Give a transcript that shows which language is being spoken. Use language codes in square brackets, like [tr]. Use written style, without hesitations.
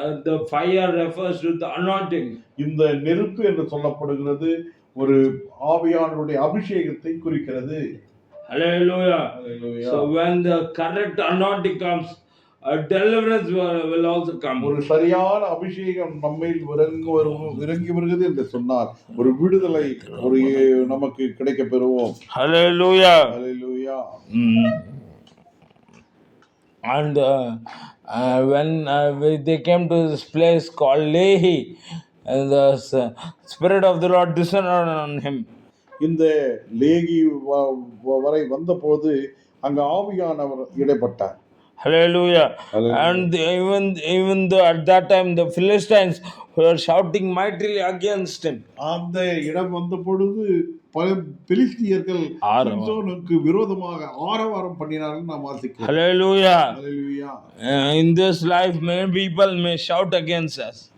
[en] The fire refers to the anointing. [ta] இந்த நெருப்பு என்று சொல்லப்படுகிறது ஒரு ஆவியானவருடைய அபிஷேகத்தை குறிக்கிறது. [en] Hallelujah. Hallelujah. So when the correct anointing comes, a deliverance will also come. [ta] ஒரு சரியான அபிஷேகம் நம்மில் இறங்கி வருகிறது என்று சொன்னால் ஒரு விடுதலை நமக்கு கிடைக்க பெறுவோம். [en] Hallelujah. Hallelujah. And when they came to this place called Lehi, and the Spirit of the Lord descended on him. [ta] இந்த லேகி வரை வந்தபோது அங்க ஆவியானவர் இடைப்பட்டார். [en] Hallelujah. And even though at that time the Philistines were shouting mightily against him. [ta] அந்த இடம் வந்த பொழுது பல பெலிஸ்தியர்கள் சிம்சோனுக்கு விரோதமாக ஆரவாரம் பண்ணினார்கள் நாம் வாசிக்கிறோம். [en] Hallelujah. Hallelujah. In this life many people may shout against us.